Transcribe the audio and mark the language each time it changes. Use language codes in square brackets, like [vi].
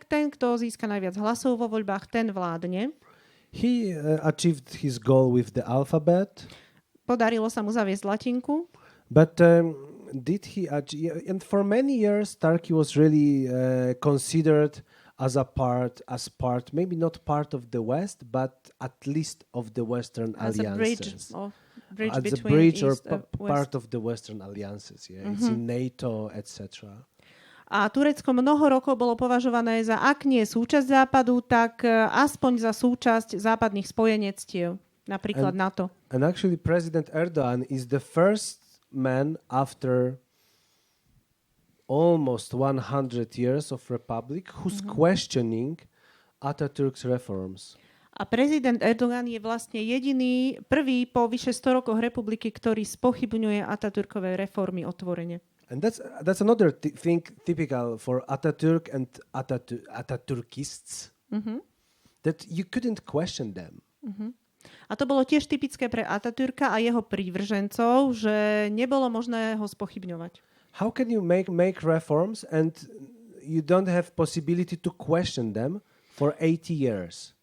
[sk] Ten, kto získa najviac hlasov vo voľbách, ten vládne. [en] He achieved his goal with the alphabet. [sk] Podarilo sa mu zaviesť latinku. [en] But did he achieve? And for many years, Turkey was really considered as part, maybe not part of the West, but at least of the Western alliances. As a bridge or part of the Western alliances. Yeah, it's in NATO, etc. [sk] A Turecko mnoho rokov bolo považované za, ak nie súčasť Západu, tak aspoň za súčasť západných spojenectiev, napríklad NATO. [en] And actually President Erdogan is the first man after almost 100 years of republic who's questioning Atatürk's reforms. [sk] A prezident Erdogan je vlastne prvý po vyše 100 rokoch republiky, ktorý spochybňuje Atatürkové reformy otvorene. [en] And that's another thing typical for Atatürk and Atatürkists, that you couldn't question them. [sk] A to bolo tiež typické pre Atatürka a jeho prívržencov, že nebolo možné ho spochybňovať. [en] How can you make reforms and you don't have possibility to question them for 80 years?